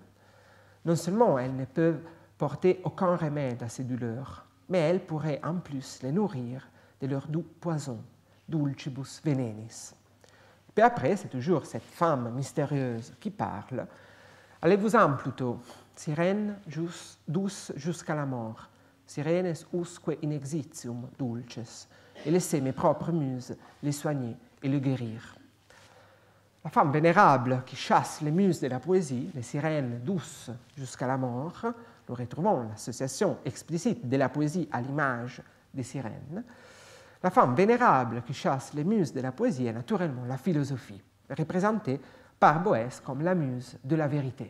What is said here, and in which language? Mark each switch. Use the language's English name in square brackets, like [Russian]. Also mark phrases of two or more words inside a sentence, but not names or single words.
[French] Non seulement elles ne peuvent porter aucun remède à ces douleurs, mais elles pourraient en plus les nourrir de leur doux poison, [Latin] dulcibus venenis. [French] Et puis après, c'est toujours cette femme mystérieuse qui parle. Allez-vous-en plutôt, sirène douce jusqu'à la mort, [Latin] sirenes usque in exitium dulces, [French] et laissez mes propres muses les soigner et le guérir. La femme vénérable qui chasse les muses de la poésie, les sirènes douces jusqu'à la mort, nous retrouvons l'association explicite de la poésie à l'image des sirènes. La femme vénérable qui chasse les muses de la poésie est naturellement la philosophie, représentée par Boès comme la muse de la vérité.